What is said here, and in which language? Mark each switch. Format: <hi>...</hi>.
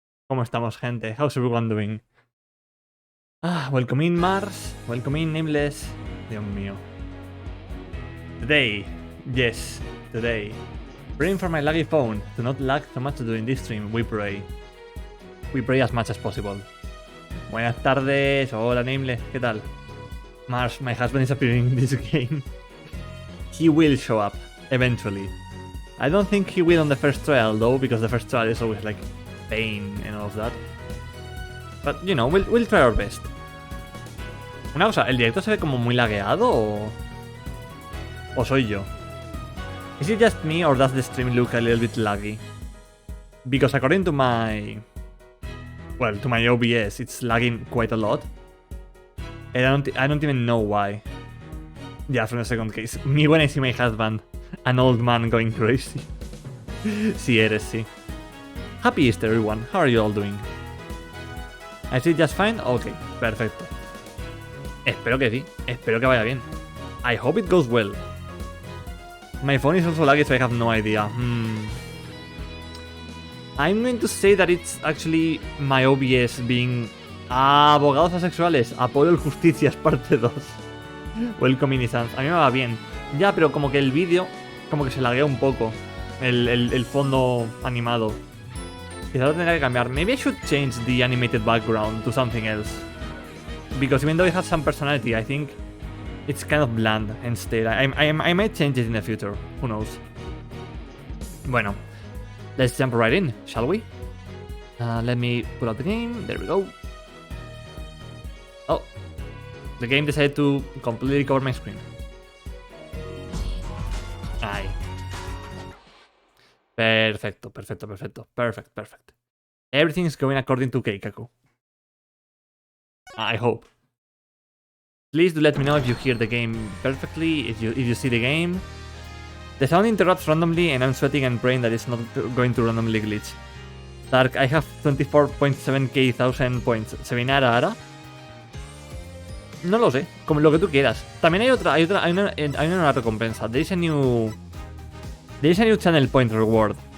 <es>¿Cómo estamos, gente?</es> <en>How's everyone doing? Welcome in, Mars. Welcome in, Nameless.</en> <es>Dios mío.</es> <en>Today, yes, today. Praying for my laggy phone to not lag so much during this stream, we pray. We pray as much as possible.</en> <es>Buenas tardes, hola Nameless, ¿qué tal?</es> <en>Mars, my husband is appearing in this game. He will show up, eventually. I don't think he will on the first trial though, because the first trial is always like pain and all of that. But you know, we'll try our best.</en> <es>Una cosa, ¿el directo se ve como muy lagueado o soy yo?</es> <en>Is it just me or does the stream look a little bit laggy? Because according to my... well, to my OBS, it's lagging quite a lot. And I don't even know why. Yeah, from the second case. Me when I see my husband. An old man going crazy.</en> <es>Sí eres, sí.</es> <en>Happy Easter, everyone. How are you all doing? I see just fine?</en> <es>Ok, perfecto. Espero que sí. Espero que vaya bien.</es> <en>I hope it goes well. My phone is also laggy, so I have no idea. I'm going to say that it's actually my OBS being...</en> <es>abogados asexuales. Apoyo el Justicias, parte 2.</es> <en>Welcome in, Sans.</en> <es>A mí me va bien. Ya, pero como que el vídeo... como que se laguea un poco. El fondo animado. Quizás lo tendría que cambiar.</es> <en>Maybe I should change the animated background to something else. Because even though it has some personality, I think it's kind of bland instead. I might change it in the future. Who knows? Bueno. Let's jump right in, shall we? Let me pull out the game. There we go. Oh. The game decided to completely cover my screen.</en> <es>Ahí.</es> <en>Perfecto. Perfect. Everything's going according to Keikaku. I hope. Please do let me know if you hear the game perfectly, if you see the game. The sound interrupts randomly and I'm sweating and praying that it's not going to randomly glitch. Dark, I have 24.7k thousand points.</en> <es>¿Se viene ahora? No lo sé, como lo que tú quieras. También hay una recompensa.</es> <en>There is a new channel point reward.</en>